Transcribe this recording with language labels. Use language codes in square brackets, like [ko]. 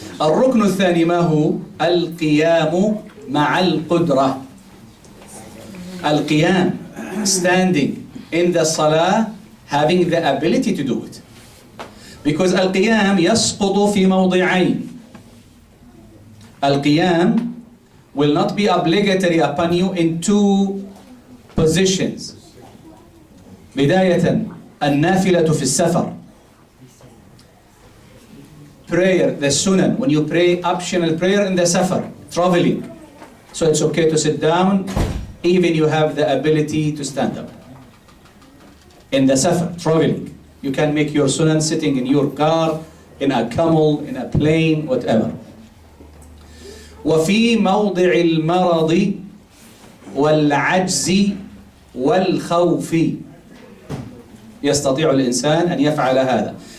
[ar] الركن الثاني ما هو؟ القيام مع القدرة. [en] القيام, standing in the salah, having the ability to do it. Because [ar] القيام يسقط في موضعين. [en] القيام will not be obligatory upon you in 2 positions. [ar] بداية النافلة في السفر. [en] Prayer, the sunan, when you pray optional prayer in the safar, traveling. So it's okay to sit down, even you have the ability to stand up. In the safar, traveling, you can make your sunan sitting in your car, in a camel, in a plane, whatever. [ar] وفي موضع المرض والعجز والخوف يستطيع الإنسان أن يفعل هذا.